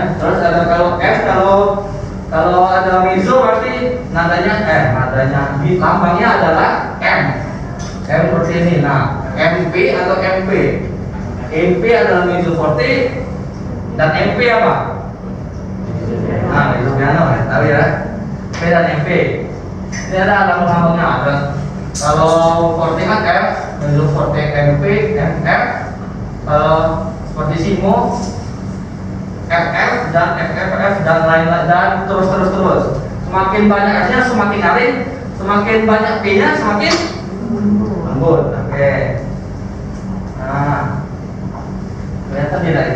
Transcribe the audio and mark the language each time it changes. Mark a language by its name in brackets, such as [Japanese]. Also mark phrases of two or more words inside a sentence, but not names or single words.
[Indonesian] Terus ada kalau F, kalau ada mezzo berarti nadanya lambangnya adalah M seperti ini. Nah, MP atau MP. MP adalah [Italian] mezzo forte [Indonesian] dan MP apa? Nah, [Italian] mezzo piano [Indonesian] ya, tahu ya. P dan MP. Ini ada lambang-lambangnya ada. Kalau forte kan F, [Italian] mezzo forte [Indonesian] MP, MF. Kalau fortissimo FF dan FFF dan lain-lain dan terus. Semakin banyak F-nya semakin nyaring, semakin banyak P-nya semakin lembut. Oke. Nah, kelihatan tidak ini?